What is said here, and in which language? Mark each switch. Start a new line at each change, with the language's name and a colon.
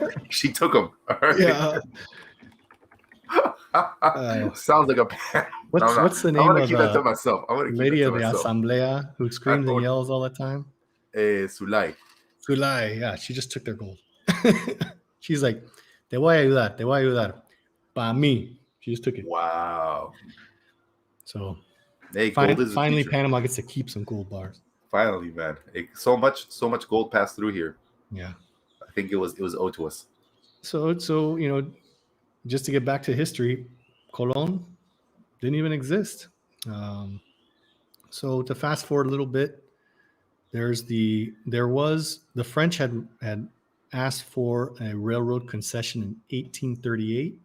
English: She took them. All right. Yeah. Sounds like a. What's the name I'm gonna of keep that to myself. lady of the Asamblea who screams and yells all the time? Sulay. Sulay, yeah, she just took their gold. She's like,
Spanish: te voy a ayudar. Pa mí.
English: She just took it. Wow. So hey, finally Panama gets to keep some gold bars. Finally, man. So much gold passed through here. Yeah. I think it was owed to us. So just to get back to history, Colón didn't even exist. So to fast forward a little bit, the French had asked for a railroad concession in 1838.